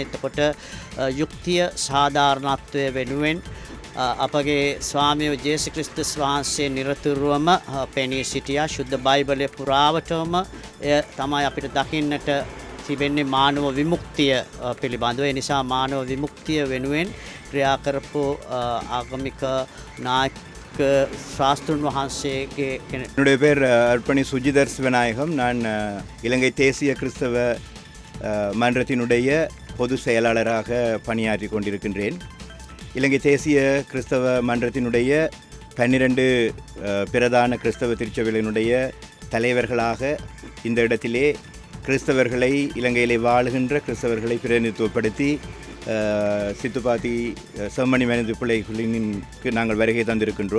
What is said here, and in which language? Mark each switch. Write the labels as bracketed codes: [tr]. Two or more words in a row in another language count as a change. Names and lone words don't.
[si] එතකොට යුක්තිය සාධාරණත්වය වෙනුවෙන් අපගේ ස්වාමියෝ ජේසුස් ක්‍රිස්තුස් වහන්සේ නිරතුරුවම පෙනී සිටියා. ශුද්ධ බයිබලයේ පුරාවටම එය තමයි අපිට දකින්නට තිබෙන්නේ මානව විමුක්තිය පිළිබඳව. ඒ නිසා මානව විමුක්තිය වෙනුවෙන් ක්‍රියා කරපු ආගමික නායක சாஸ்திரன் வහන්සේගේ [ta] என்னுடைய பேர் அர்ப்பணி சுஜிதர் சிவநாயகம். நான் இலங்கை தேசிய கிறிஸ்தவ மன்றத்தினுடைய பொது செயலாளராக பணியாற்றி கொண்டிருக்கின்றேன். இலங்கை தேசிய கிறிஸ்தவ மன்றத்தினுடைய 12 பிரதான கிறிஸ்தவ திருச்சபைகளினுடைய தலைவர்களாக இந்த இடத்திலே கிறிஸ்தவர்களை, இலங்கையிலே வாழுகின்ற கிறிஸ்தவர்களை பிரதிநிதித்துவப்படுத்தி சித்துப்பாத்தி செம்மணி மனித பிள்ளைகளினுக்கு நாங்கள் வருகை தந்திருக்கின்றோம்.